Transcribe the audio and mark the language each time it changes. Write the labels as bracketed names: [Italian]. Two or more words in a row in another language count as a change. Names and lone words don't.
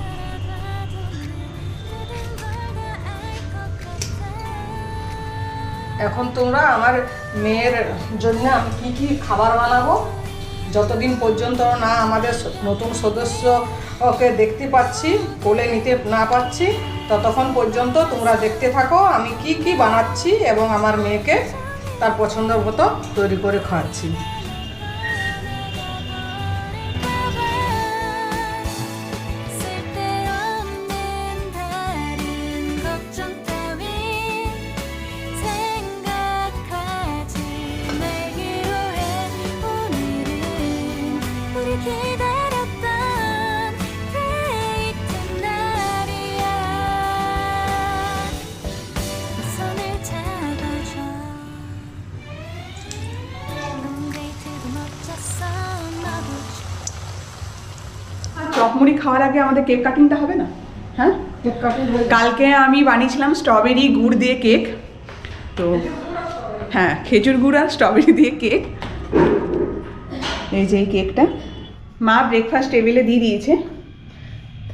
[Bangla] এখন তোমরা আমার মেয়ের জন্য আমি কি কি খাবার বানাবো, যতদিন পর্যন্ত না আমাদের নতুন সদস্য ওকে দেখতে পাচ্ছি, কোলে নিতে না পাচ্ছি, ততক্ষণ পর্যন্ত তোমরা দেখতে থাকো আমি কি কি বানাচ্ছি এবং আমার মেয়েকে তার পছন্দের মতো তৈরি করে খাওয়াচ্ছি। [Korean] 쓸데없는 다른 걱정 따윈 생각하지 말기로 해. 오늘은 우리 기다렸던 데이트 날이야. 손을 잡아줘. 넌 데이트도 멋졌어. 너도 [Bangla] চপ মুড়ি খাওয়ার আগে আমাদের [English] cake cutting [Bangla] হবে না? হ্যাঁ, কালকে আমি বানিয়েছিলাম স্ট্রবেরি গুড় দিয়ে কেক। তো হ্যাঁ, খেজুর গুড় আর স্ট্রবেরি দিয়ে কেক। এই যে এই কেকটা মা [English] breakfast table [Bangla] দিয়ে দিয়েছে।